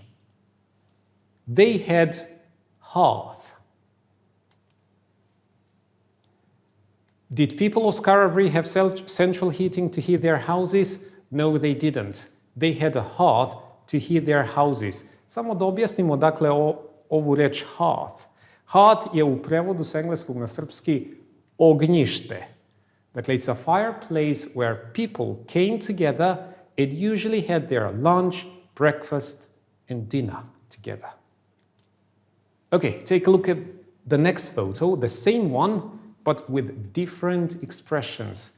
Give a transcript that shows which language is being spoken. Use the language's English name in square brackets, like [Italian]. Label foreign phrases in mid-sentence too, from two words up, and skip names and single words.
[English] They had hearth. Did people of Skara have central heating to heat their houses? No, they didn't. They had a hearth to heat their houses. [Serbian] Samo da objasnimo, dakle, ovu reč hearth. Hearth je u prevodu s engleskog na srpski ognjište. Dakle, [English] it's a fireplace where people came together and usually had their lunch, breakfast, and dinner together. Okay, take a look at the next photo, the same one, but with different expressions.